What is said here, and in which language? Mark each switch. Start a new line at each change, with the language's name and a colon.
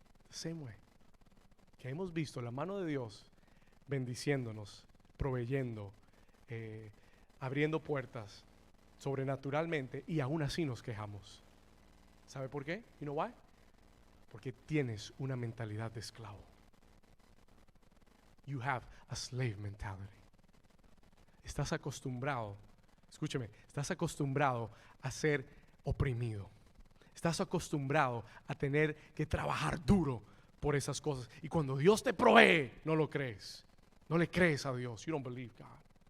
English: The same way.
Spanish: Que hemos visto la mano de Dios bendiciéndonos, proveyendo, abriendo puertas sobrenaturalmente, y aún así nos quejamos. ¿Sabe por qué?
English: You know why?
Spanish: Porque tienes una mentalidad de esclavo.
English: You have a slave mentality.
Spanish: Estás acostumbrado, escúcheme, estás acostumbrado a ser oprimido. Estás acostumbrado a tener que trabajar duro por esas cosas. Y cuando Dios te provee, no lo crees. No le crees a Dios.
English: You don't believe God.